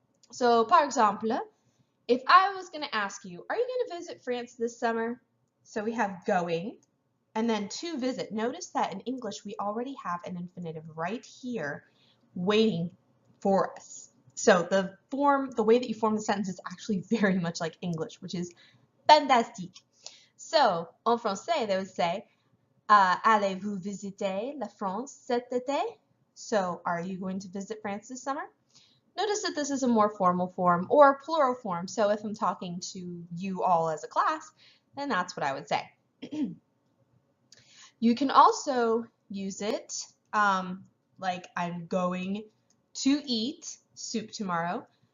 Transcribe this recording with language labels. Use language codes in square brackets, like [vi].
[en] So, [fr] par exemple, [en] if I was going to ask you, are you going to visit France this summer? So we have going, and then to visit. Notice that in English, we already have an infinitive right here waiting for us. So the way that you form the sentence is actually very much like English, which is fantastique. [fr] So, en français, [en] they would say, [fr] allez-vous visiter la France cet été? [en] So, are you going to visit France this summer? Notice that this is a more formal form or plural form. So if I'm talking to you all as a class, then that's what I would say. You can also use it like I'm going to eat soup tomorrow.